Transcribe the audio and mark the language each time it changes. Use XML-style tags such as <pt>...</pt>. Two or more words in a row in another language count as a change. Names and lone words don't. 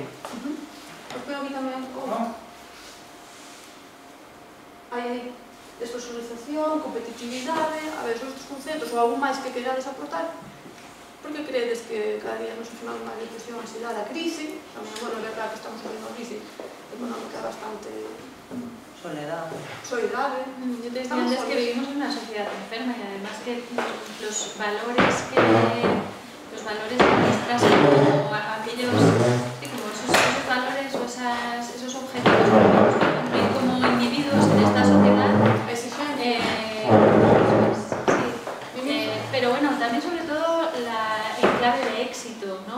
<gl>Os veo aquí tamén como hai despersonalización, competitividade, a ver, son estes conceptos ou algún máis que querades aportar. Por Por que credes que cada día nos sufrimos máis depresión, ansiedade, a crise? Tamén, bueno, é verdade que estamos vivendo a crise económica bastante... Soledad. Soledade.</gl> <es>Yo te decía antes que vivimos en una sociedad enferma y además que los valores que muestras como aquellos, como esos valores o esos objetivos que tenemos que cumplir como individuos en esta sociedad, pero bueno, también sobre todo en clave de éxito, ¿no?</es>